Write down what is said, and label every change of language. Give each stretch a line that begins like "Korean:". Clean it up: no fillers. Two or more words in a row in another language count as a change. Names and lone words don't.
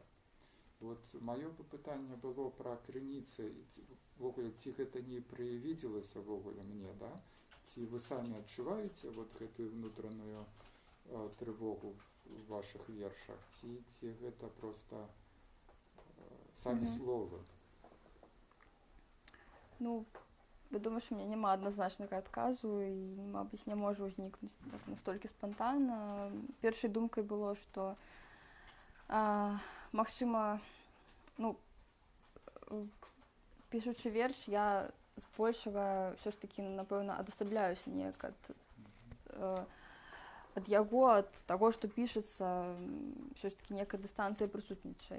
Belarusian: Вот маё пытанне было пра крыніцы, ввогуле, ці гэта не прывідзелася ввогуле мне, да? Ці вы самі адчуваеце вот гэтую внутраную трывогу в ваших вершах, ці гэта проста самі словы?
Ukrainian: Ну, я думаю, що у мене нема однозначного адказу і, мабуть, не може узнікнути так настільки спонтанно. Першою думкою було, що,
Belarusian: магчыма, ну, пішучы верш, я збольшага все ж таки, напэўна, адасабляюся неяк ад яго, ад таго, што пішацца, все ж таки некая дыстанцыя прысутнічае.